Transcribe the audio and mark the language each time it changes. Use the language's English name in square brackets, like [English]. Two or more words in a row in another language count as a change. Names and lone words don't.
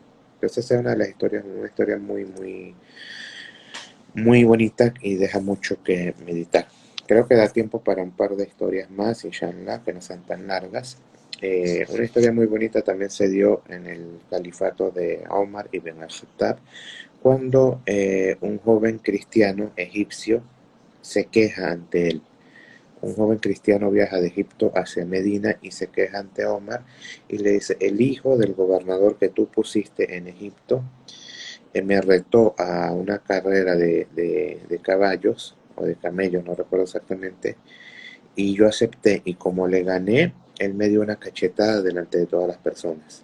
[Spanish] Entonces esa es una de las historias, una historia muy bonita y deja mucho que meditar. Creo que da tiempo para un par de historias más, inshallah, que no sean tan largas. Una historia muy bonita también se dio en el califato de Omar ibn al-Khattab, cuando un joven cristiano egipcio se queja ante él. Un joven cristiano viaja de Egipto hacia Medina y se queja ante Omar y le dice: el hijo del gobernador que tú pusiste en Egipto me retó a una carrera de caballos o de camellos, no recuerdo exactamente, y yo acepté, y como le gané, él me dio una cachetada delante de todas las personas.